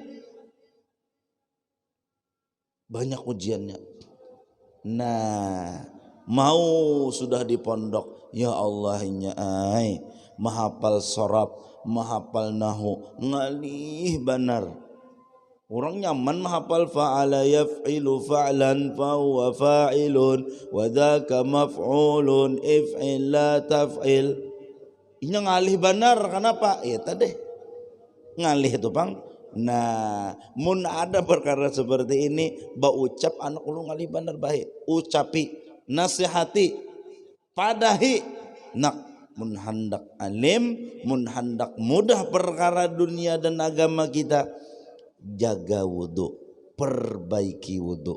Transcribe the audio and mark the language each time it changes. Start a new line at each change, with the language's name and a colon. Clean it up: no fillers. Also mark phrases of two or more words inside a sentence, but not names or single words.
Banjar: Banyak ujiannya. Nah, mau sudah di pondok, ya Allahnya ay, mahapal sorab, mahapal nahu, ngalih benar. Orang nyaman mahapal
Arabic: فعل يفعل فعلا فهو فاعل وذاك مفعول افعل لا تفعل.
Banjar: Ini ngalih benar, kenapa? Ya tadi ngalih itu bang. Nah, mun ada perkara seperti ini, ba ucap anak ulun ngalih benar baik. Ucapi, nasihati, padahi. Nak mun hendak alim, mun hendak mudah perkara dunia dan agama kita, jaga wudu, perbaiki wudu.